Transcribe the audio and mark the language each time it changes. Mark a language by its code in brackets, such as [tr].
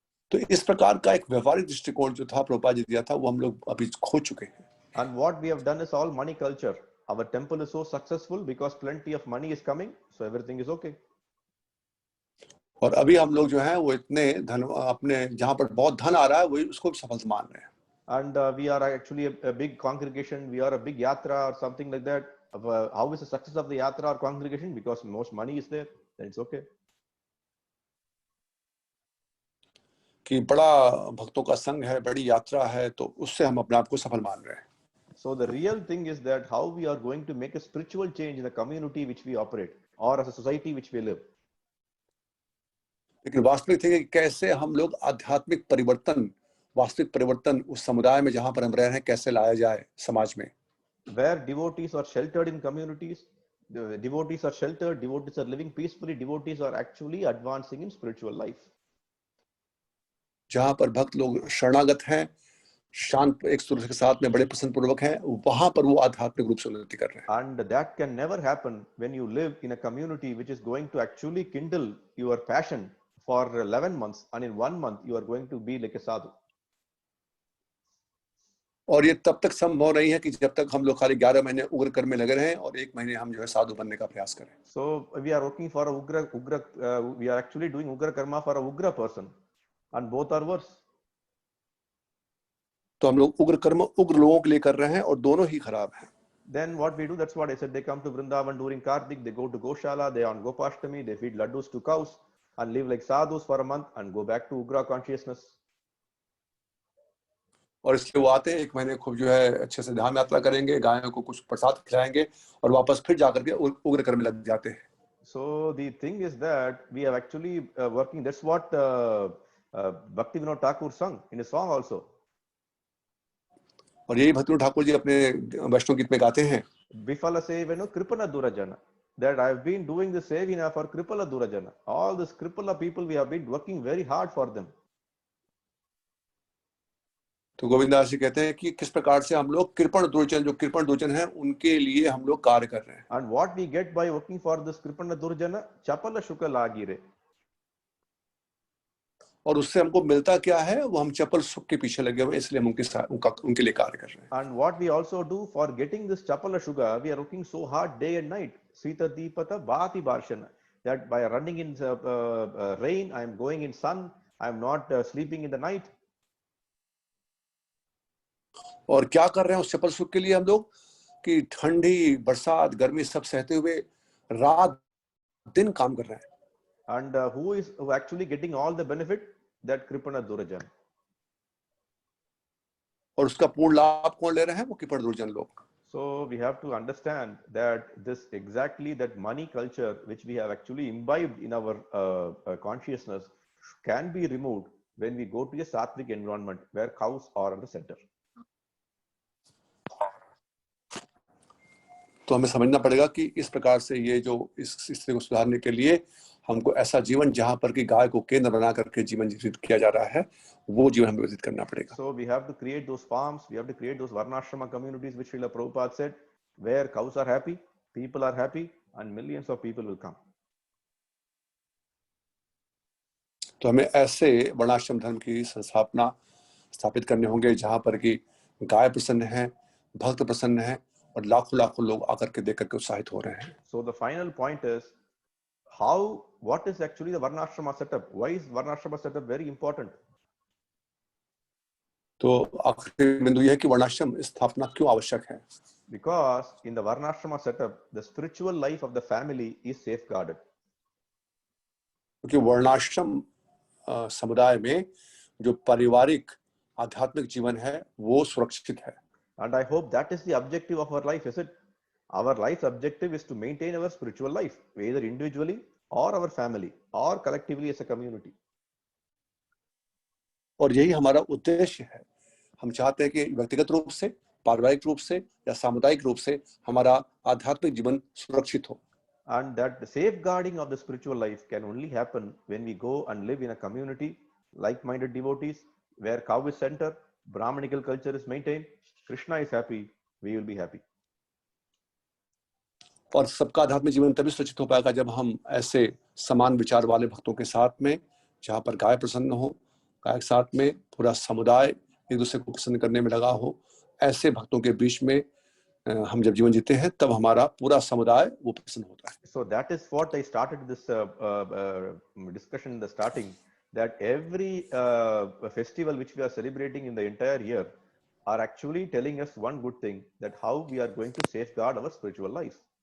[hi] तो इस प्रकार का एक व्यवहारिक दृष्टिकोण जो था प्रभुपाद जी दिया था वो हम लोग अभी खो चुके हैं. [en] And what we have done is all money culture. Our temple is so successful because plenty of money is coming, so everything is okay. [hi] और अभी हम लोग जो है वो इतने धन अपने जहाँ पर बहुत धन आ रहा है वही उसको सफल मान रहे हैं. [en] And we are actually a big congregation. We are a big yatra or something like that. How is the success of the yatra or congregation? Because most money is there, then it's okay. [hi] कि बड़ा भक्तों का संघ है, बड़ी यात्रा है, तो उससे हम अपने आप को सफल मान रहे हैं. [en] So the real thing is that how we are going to make a spiritual change in the community which we operate or as a society which we live. [hi] लेकिन वास्तविक थे कि कैसे हम लोग आध्यात्मिक परिवर्तन, वास्तविक परिवर्तन उस समुदाय में जहां पर हम रह रहे हैं कैसे लाया जाए समाज में. [en] Where devotees are sheltered in communities, the devotees are sheltered, devotees are living peacefully, devotees are actually advancing in spiritual life. [hi] जहां पर भक्त लोग शरणागत हैं, शांत एक दूसरे के साथ में बड़े प्रसन्न पूर्वक हैं, वहां पर वो आध्यात्मिक रूप से उन्नति कर रहे हैं. [en] And that can never happen when you live in a community which is going to actually kindle your passion for 11 months, and in 1 month you are going to be like a sadhu. [hi] और ये तब तक संभव नहीं है कि जब तक हम लोग खाली 11 महीने उग्र कर्म में लगे रहें और 1 महीने हम जो है साधु बनने का प्रयास करें. [en] So we are working for a we are actually doing ugra karma for a ugra person, and both are worse. [hi] तो हम लोग उग्र कर्म उग्र लोगों के लिए कर रहे हैं और दोनों ही खराब हैं. [en] Then what we do, that's what I said, they come to Vrindavan during Kartik, they go to Goshala, they are on Gopashtami, they feed laddus to cows and live like sadhus for a month and go back to ugra consciousness. [hi] और इसलिए वो आते हैं 1 महीने खूब जो है अच्छे से ध्यान यात्रा करेंगे, गायों को कुछ प्रसाद खिलाएंगे और वापस फिर जाकर के उग्र कर्म में लग जाते हैं. [en] So the thing is that we have actually working, that's what Bhakti Vinod Thakur sung in his song also. [hi] और यही भक्ति ठाकुर जी अपने वैष्णव गीत में गाते हैं. [bn] Bifala sevano kripana durajana, [en] that I have been doing the sevina for kripala durajana. All these kripala people, we have been working very hard for them. [hi] तो गोविंदास जी कहते हैं कि किस प्रकार से हम लोग कृपण दुर्जन, जो कृपण दुर्जन हैं उनके लिए हम लोग कार्य कर रहे हैं. [en] And what we get by working for this kripana durjana, [bn] chapala shuka lagire. [hi] और उससे हमको मिलता क्या है, वो हम चपल सुख के पीछे लगे हुए, इसलिए हम उनके लिए कार्य कर रहे हैं. [en] And what we also do for getting this chapala shuga, we are working so hard day and night. [bn] Sita Deepata Bhati Bharshana, [en] that by running in rain, I am going in sun, I am not sleeping in the night. [hi] और क्या कर रहे हैं उस चपल सुख के लिए हम लोग कि ठंडी बरसात गर्मी सब सहते हुए रात दिन काम कर रहे हैं. [en] And who is actually getting all the benefit? That kripana durajana. [hi] और उसका पूर्ण लाभ कौन ले रहे हैं? वो कृपण दुर्जन लोग. [en] So we have to understand that this exactly that money culture which we have actually imbibed in our consciousness can be removed when we go to a sattvic environment where cows are at the center. [hi] तो हमें समझना पड़ेगा कि इस प्रकार से ये जो इस स्थिति को सुधारने के लिए हमको ऐसा जीवन जहां पर कि गाय को केंद्र बना करके जीवन व्यतीत किया जा रहा है, वो जीवन हमें व्यतीत करना पड़ेगा. [en] So we have to create those farms, we have to create those varnashrama communities which Srila Prabhupada said, where cows are happy, people are happy, and millions of people will come. [hi] तो हमें ऐसे वर्णाश्रम धर्म की संस्थापना स्थापित करने होंगे जहां पर कि गाय प्रसन्न है, भक्त प्रसन्न है और लाखों लाखों लोग आकर के देख करके उत्साहित हो रहे हैं. [en] So the final point is what is actually the varnashrama setup? Why is varnashrama setup very important? [hi] तो आखिरी बिंदु यह है कि वर्णाश्रम स्थापना क्यों आवश्यक है. [en] Because in the varnashrama setup, the spiritual life of the family is safeguarded. [hi] क्योंकि वर्णाश्रम समुदाय में जो पारिवारिक आध्यात्मिक जीवन है वो सुरक्षित है. [en] And I hope that is the objective of our life, is it? Our life's objective is to maintain our spiritual life, either individually or our family or collectively as a community. [hi] और यही हमारा उद्देश्य है. हम चाहते हैं कि व्यक्तिगत रूप से, पारिवारिक रूप से या सामुदायिक रूप से हमारा आध्यात्मिक जीवन सुरक्षित हो। [en] And that the safeguarding of the spiritual life can only happen when we go and live in a community, like-minded devotees, where cow is center, Brahmanical culture is maintained, Krishna is happy, we will be happy. [hi] और सबका आध्यात्मिक जीवन तभी सुरक्षित हो पाएगा जब हम ऐसे समान विचार वाले भक्तों के साथ में, जहाँ पर गाय प्रसन्न हो, गाय के साथ में पूरा समुदाय एक दूसरे को प्रसन्न करने में लगा हो, ऐसे भक्तों के बीच में हम जब जीवन जीते हैं तब हमारा पूरा समुदाय वो प्रसन्न होता है। [en] So that is what I started this discussion in the starting, that every festival which we are celebrating in the entire year are actually telling us one good thing, that how we are going to safeguard our spiritual life.